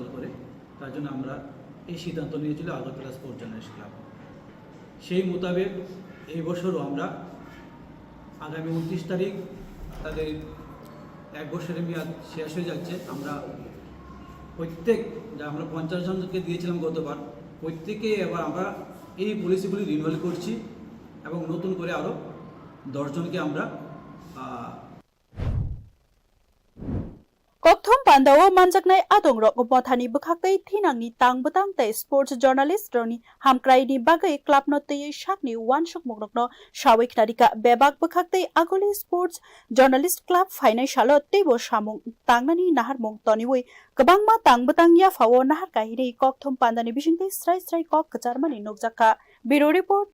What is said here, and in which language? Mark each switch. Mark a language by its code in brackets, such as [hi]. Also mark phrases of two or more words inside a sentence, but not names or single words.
[bn] করে তার জন্য আমরা এই সিদ্ধান্ত নিয়েছিল আগরতলা স্পোর্টস জার্নালিস্ট ক্লাব সেই মোতাবেক এই বছরও আমরা আগামী 29 তারিখ তাদের 1 বছরের মেয়াদ শেষ হয়ে যাচ্ছে আমরা প্রত্যেক যা আমরা 50 জনকে দিয়েছিলাম গতবার প্রত্যেককে এবার আমরা এই পলিসিগুলি রিনিউয়াল করছি এবং নতুন করে আরো 10 জনকে আমরা [trp] Kokthum Pandawo Manjaknai Adongrok Bothani Bukhaktai Thinangni Tangbotang Te [en] Sports Journalist [trp] Roni Hamkrai ni Bagai Club no Tei Shakni Wanshuk Mugrokno Shawik Narika Bebak Bukhaktai Agoli [en] Sports Journalist Club Financial [trp] Tebo Shamung Tangnani Nahar Mung Toniwi Kabangma Tangbotang Ya Fawo Nahar Kahiri Kokthum Pandani Bishingte Strai Kok Kacharmani Nokjaka [en] Bureau Report